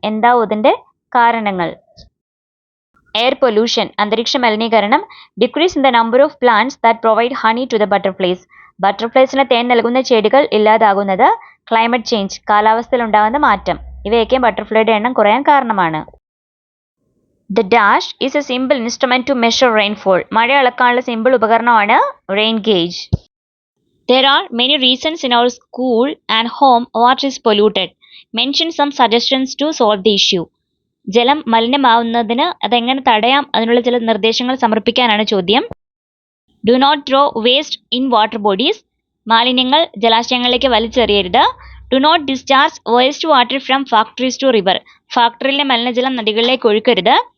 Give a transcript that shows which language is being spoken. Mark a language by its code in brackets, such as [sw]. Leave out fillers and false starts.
[ml] എന്താവും അതിന്റെ കാരണങ്ങൾ? എയർ പൊല്യൂഷൻ, അന്തരീക്ഷ മലിനീകരണം. [en] Decrease in the number of plants that provide honey to the butterflies. [ml] ബട്ടർഫ്ലൈസിന് തേൻ നൽകുന്ന ചെടികൾ ഇല്ലാതാകുന്നത്. ക്ലൈമറ്റ് ചേഞ്ച്, കാലാവസ്ഥയിൽ ഉണ്ടാകുന്ന മാറ്റം. ഇവയൊക്കെ ബട്ടർഫ്ലൈയുടെ എണ്ണം കുറയാൻ കാരണമാണ്. [en] The dash is a simple instrument to measure rainfall. [ml] മഴ അളക്കാനുള്ള സിമ്പിൾ ഉപകരണമാണ് rain gauge. [en] There are many reasons in our school and home water is polluted. Mention some suggestions to solve the issue. [ml] ജലം മലിനമാവുന്നതിന് അതെങ്ങനെ തടയാം, അതിനുള്ള ചില നിർദ്ദേശങ്ങൾ സമർപ്പിക്കാനാണ് ചോദ്യം. [en] Do not throw waste in water bodies. [ml] മാലിന്യങ്ങൾ ജലാശയങ്ങളിലേക്ക് വലിച്ചെറിയരുത്. [en] Do not discharge waste water from factories to river. [ml] ഫാക്ടറിയിലെ മലിനജലം നദികളിലേക്ക് ഒഴുക്കരുത്.